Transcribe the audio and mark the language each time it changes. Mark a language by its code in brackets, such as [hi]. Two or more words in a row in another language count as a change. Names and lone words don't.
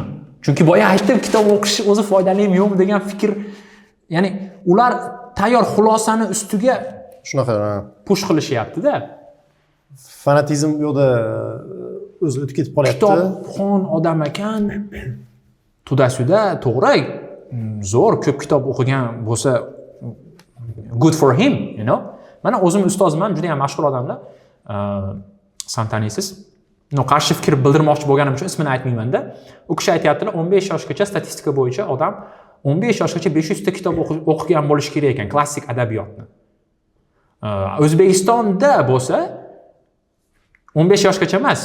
[uz] Chunki boya aytdim, kitob o'qish o'zi foydalimi yo'qmi degan fikr, ya'ni ular tayyor xulosani ustiga shunaqa push qilishyapti-da. Fanatizm yo'lda o'zi o'tib ketib qolyapti. Kitobxon odam ekan. Tudasuda to'g'ri, zo'r ko'p kitob o'qigan bo'lsa [en] good for him, you know. [uz] Mana o'zim ustozman, juda ham mashhur odamlar. San taniysiz. No, qarshi fikr bildirmoqchi bo'lganim uchun ismini aytmayman-da. U kishi aytayaptilar, 15 yoshgacha statistika bo'yicha odam 15 yoshgacha 500 ta kitob o'qigan bo'lishi kerak ekan, klassik adabiyotni. O'zbekistonda bo'lsa 15 yoshgacha emas.